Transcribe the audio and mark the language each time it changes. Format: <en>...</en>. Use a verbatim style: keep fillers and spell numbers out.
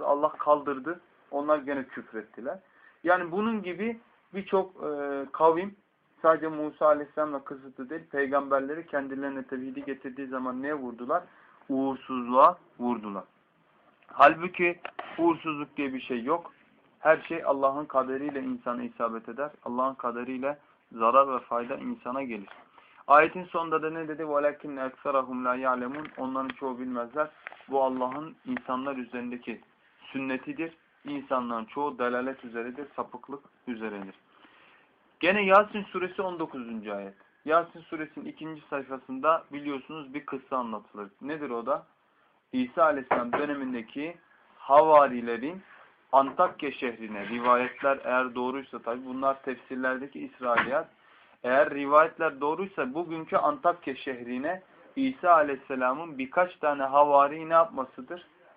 <tr>Allah kaldırdı. Onlar gene küfrettiler. Yani bunun gibi birçok e, kavim sadece Musa Aleyhisselam'la kısıtlı değil, peygamberleri kendilerine tevhidi getirdiği zaman neye vurdular? Uğursuzluğa vurdular. Halbuki uğursuzluk diye bir şey yok. Her şey Allah'ın kaderiyle insana isabet eder. Allah'ın kaderiyle zarar ve fayda insana gelir. Ayetin sonunda da ne dedi?</tr> <ar>وَلَكِنَّ اَكْسَرَهُمْ لَا يَعْلَمُونَ</ar> <tr>Onların çoğu bilmezler. Bu Allah'ın insanlar üzerindeki sünnetidir. İnsanların çoğu dalalet üzeredir, sapıklık üzeredir. Gene Yasin suresi on dokuzuncu ayet. Yasin suresinin ikinci sayfasında biliyorsunuz bir kıssa anlatılır. Nedir o da? İsa Aleyhisselam dönemindeki havarilerin Antakya şehrine rivayetler eğer doğruysa, tabi bunlar tefsirlerdeki İsrailiyat, eğer rivayetler doğruysa bugünkü Antakya şehrine İsa Aleyhisselam'ın birkaç tane havari ne yapmasıdır?</tr>